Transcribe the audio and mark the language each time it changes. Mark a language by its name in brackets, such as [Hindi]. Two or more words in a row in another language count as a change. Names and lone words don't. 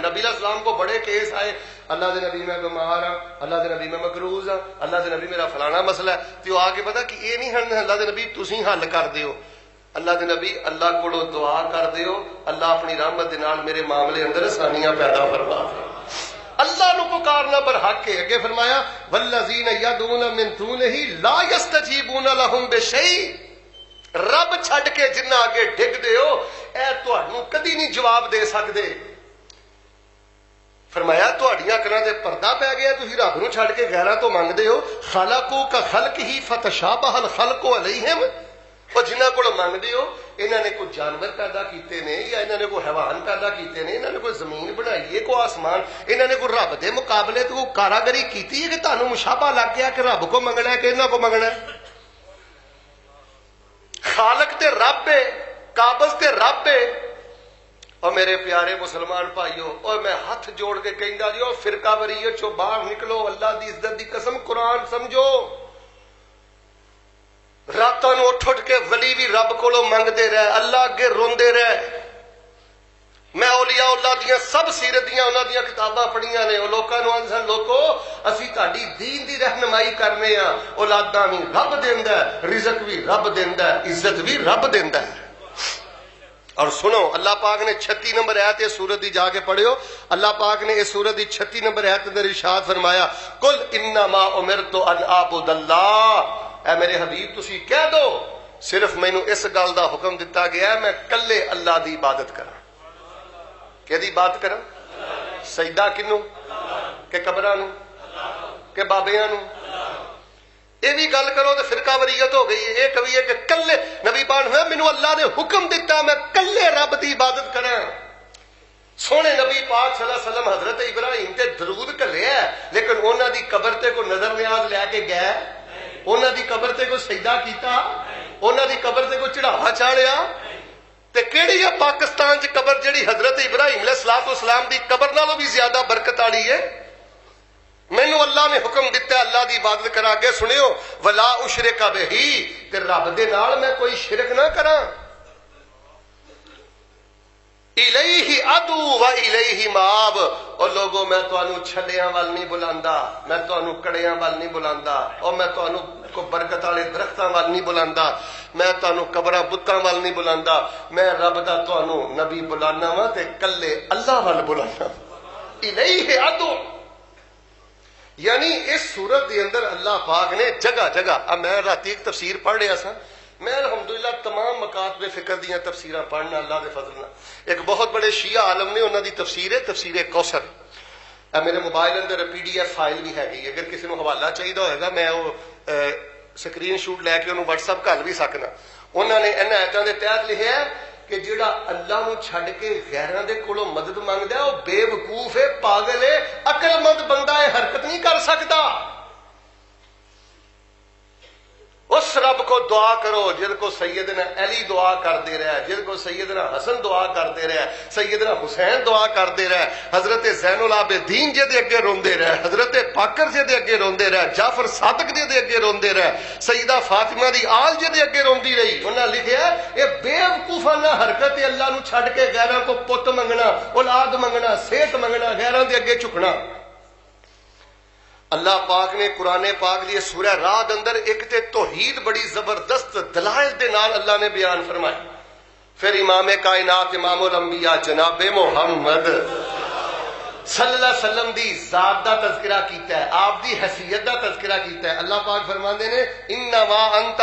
[Punjabi] نبی [Arabic] علیہ السلام [Punjabi] کو بڑے کیس آئے، اللہ دے نبی میں بیمار ہاں، اللہ دے نبی میں مقروض ہاں، اللہ دے نبی میرا فلانا مسئلہ ہے، تو آ کے پتا کہ یہ نہیں ہن اللہ دے نبی تسی حل کر دیو، اللہ دے نبی اللہ کو دعا کر دیو، اللہ اپنی رحمت دے نال میرے معاملے اندر آسانیاں پیدا فرما دے۔ اللہ نو پکارنا برحق ہے۔ اگے فرمایا [Arabic] والذین یدعون من دونہ لا یستجیبون لهم بشیء، [Punjabi] رب چھڈ کے جنہ اگے ڈگ دے ہو اے تہانوں کدی نہیں جواب دے سکدے۔ فرمایا تہاڈیاں اکھاں تے پردہ پی گیا، تسی رب نو چھڈ کے غیراں تو منگدے ہو۔ [Arabic] خلقو کا خلق ہی فتشابہ الخلق علیہم، [Punjabi] اور جنہاں کول منگدے ہو انہاں نے کوئی جانور پیدا کیتے نے، یا انہاں نے کوئی حیوان پیدا کیتے نے، انہاں نے کوئی زمین بنائی ہے، کوئی آسمان، انہاں نے کوئی رب دے مقابلے تو کوئی کاراگری کیتی ہے کہ تہانوں مشابہ لگ گیا کہ رب کو منگنا ہے کہ انہاں کو منگنا ہے؟ خالق تے رب ہے، قابض تے رب ہے۔ اور میرے پیارے مسلمان بھائیو، اور میں ہاتھ جوڑ کے کہندا جی، فرقہ وریت چوں باہر نکلو، اللہ دی عزت دی قسم قرآن سمجھو۔ راتاں نو اٹھ کے ولی بھی رب کولو منگدے رہے، اللہ اگے روندے رہے۔ میں اولیاء اللہ دیاں سب سیرت دیاں انہاں دیاں کتاباں پڑھیاں نے، وہ لوکاں نو آندے سن لوکو اسی تہاڈی دین دی رہنمائی کرنے ہاں، اولاداں بھی رب دیندا ہے، رزق بھی رب دیندا ہے، عزت بھی رب دیندا ہے۔ اور سنو اللہ پاک نے 36 نمبر آیت اس سورت دی جا کے پڑھیو، اللہ پاک نے اس سورت دی 36 نمبر آیت اندر ارشاد فرمایا [Arabic] قل انما امرت ان اعبد اللہ، [Punjabi] اے میرے حبیب تسی کہہ دو صرف مینوں اس گل دا حکم دتا گیا ہے میں کلے اللہ دی عبادت کراں۔ کہ دی بات کراں؟ سجدہ کنوں؟ کہ قبراں نوں؟ کہ بابیاں نوں؟ یہ بھی گل کرو تو فرقہ وریت ہو گئی ہے۔ یہ کہیے کہ کلے نبی پاک ہوئے مینوں اللہ نے حکم دیتا میں کلے رب دی عبادت کراں۔ سونے نبی پاک [Arabic] صلی اللہ علیہ وسلم [Punjabi] حضرت ابراہیم تے درود کلیا ہے، لیکن انہاں دی قبر تے کوئی نظر نیاز لے کے گیا، انہاں دی قبر تے کوئی سجدہ کیتا، انہاں دی قبر تے کوئی چڑھاوا چاڑھیا، تے کیڑی ہے پاکستان چ قبر جڑی حضرت ابراہیم [Arabic] علیہ الصلوۃ والسلام [Punjabi] دی قبر نالوں بھی زیادہ برکت والی ہے؟ مینوں اللہ نے حکم دیتا ہے اللہ دی عبادت کرا کے سنیو [Arabic] ولا اشرک بہ [Punjabi] تے رب دے نال میں کوئی شرک نہ کراں [Arabic] الیہ ادعو و الیہ مآب [Punjabi] اور لوگوں میں تانوں چھلیاں وال نہیں بلاندا میں تانوں کڑیاں وال نہیں بلاندا اور میں تانوں کو برکت والے درختاں وال نہیں بلاندا میں تانوں قبراں بتاں وال نہیں بلاندا میں رب دا تانوں نبی بلانا وا تے کلے اللہ وال بلانا [Arabic] الیہ ادعو [Punjabi] یعنی اس صورت دے اندر اللہ پاک نے جگہ جگہ اب میں راتی ایک تفسیر پڑھ رہا سا میں الحمدللہ تمام مکاتب فکر دیاں تفسیراں پڑھنا اللہ دے فضل نال ایک بہت بڑے شیعہ عالم نے انہاں دی تفسیر ہے تفسیر کوثر میرے موبائل اندر [English] PDF file [Punjabi] بھی ہے اگر کسی نو حوالہ چاہیے ہوئے گا میں وہ سکرین شوٹ لے کے انہوں واٹس ایپ کر بھی سکنا انہوں نے ان آیتاں دے تحت لکھیا ہے کہ جڑا اللہ نو چھڈ کے غیراں دے کولوں مدد منگدا ہے وہ بے وقوف ہے پاگل ہے عقل مند بندہ ہے حرکت نہیں کر سکتا اس رب کو دعا کرو جن کو سیدنا علی دعا کرتے رہے جن کو سیدنا حسن دعا کرتے رہے سیدنا حسین دعا کرتے رہے حضرت زین العابدین جے دے اگے روندے رہے حضرت باقر جے دے اگے روندے رہے جعفر صادق جے دے اگے روندے رہے سیدہ فاطمہ دی آل جے دے اگے روندی رہی انہاں لکھیا اے بے وقوفانہ حرکت اللہ نو چھڈ کے غیراں کو پت منگنا اولاد منگنا صحت منگنا غیراں دے اگے جھکنا اللہ پاک نے قرآن پاک دی سورہ رعد اندر ایک تے توحید بڑی زبردست دلائل دے نال اللہ نے بیان فرمائی پھر امام کائنات امام الانبیاء جناب محمد [Arabic] صلی اللہ علیہ وسلم [Punjabi] دی ذات دا تذکرہ کیتا ہے آپ دی حیثیت دا تذکرہ کیتا ہے اللہ پاک فرماندے نے [Arabic] انما انت